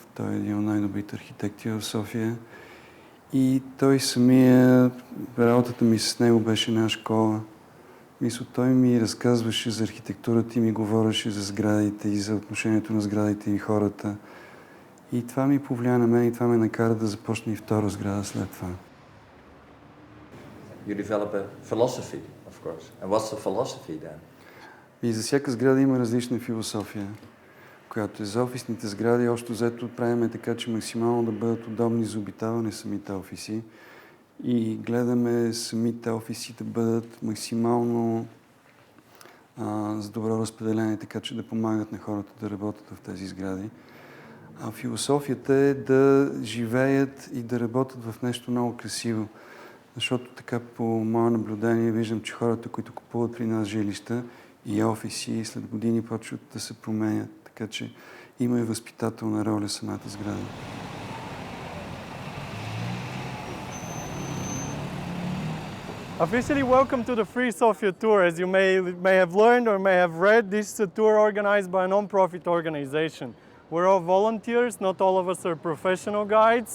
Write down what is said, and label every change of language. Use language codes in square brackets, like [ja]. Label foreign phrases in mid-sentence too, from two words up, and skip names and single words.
[bg] Той е един от най-добрите архитекти в София. И той самия, работата ми с него беше една школа. Мисля, той ми разказваше за архитектурата и ми говореше за сградите и за отношението на сградите и хората. И това ми повлия на мен и това ме накара да започна и втора сграда след това. [en] You develop a philosophy, of course. And what's the philosophy then? [bg] И за всяка сграда има различна философия, която е за офисните сгради. Общо взето правим така, че максимално да бъдат удобни за обитаване самите офиси. И гледаме самите офиси да бъдат максимално с добро разпределение, така че да помагат на хората да работят в тези сгради. А философията е да живеят и да работят в нещо много красиво. Защото така по мое наблюдение виждам, че хората, които купуват при нас жилища и офиси, след години почват да се променят. Така че има и възпитателна роля самата сграда. [en] Officially welcome to the free Sofia tour. As you may have learned or may have read, this is a tour organized by a non-profit organization. We're all volunteers, not all of us are professional guides.